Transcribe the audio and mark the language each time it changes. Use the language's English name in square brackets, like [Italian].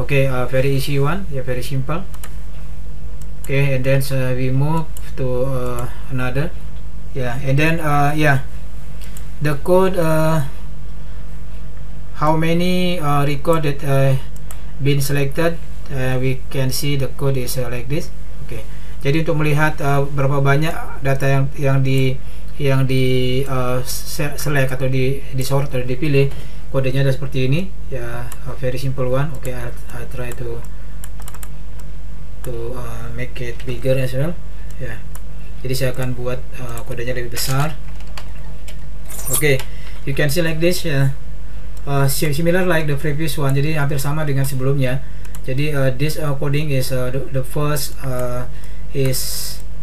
[English] Okay, very easy one ya, very simple. Okay, and then we move to another yeah, and then yeah, the code how many record that been selected, we can see the code is like this. Okay. [Indonesian] Jadi untuk melihat berapa banyak data yang di select atau di sort atau dipilih, kodenya ada seperti ini ya, [English] very simple one. Okay, I try to make it bigger as well ya. [Indonesian] Jadi saya akan buat kodenya lebih besar. [English] Okay, you can see like this ya, similar like the previous one. [Indonesian] Jadi hampir sama dengan sebelumnya. Jadi [English] this coding is the first is